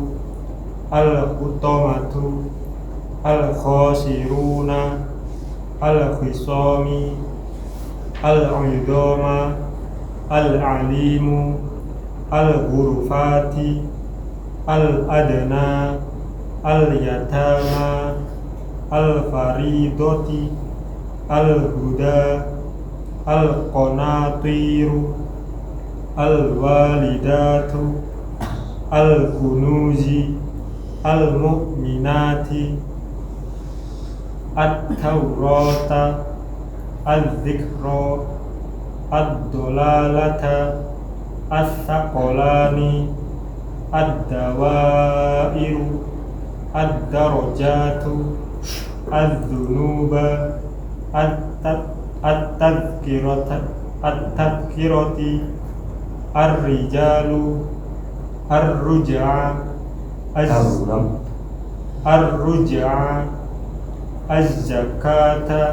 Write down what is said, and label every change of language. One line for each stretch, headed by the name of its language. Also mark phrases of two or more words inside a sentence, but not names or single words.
Arabic: الحطمة الخاسرون الخصام العظام العليم الغرفة الأدنى اليتامى الفريضة الهدى القناطير الوالدة الكنوز المؤمنات التوراة الذكرى الدلالة الثقلان الدوائر الدرجات الذنوب التذكرة الرجال الرجع الزكاة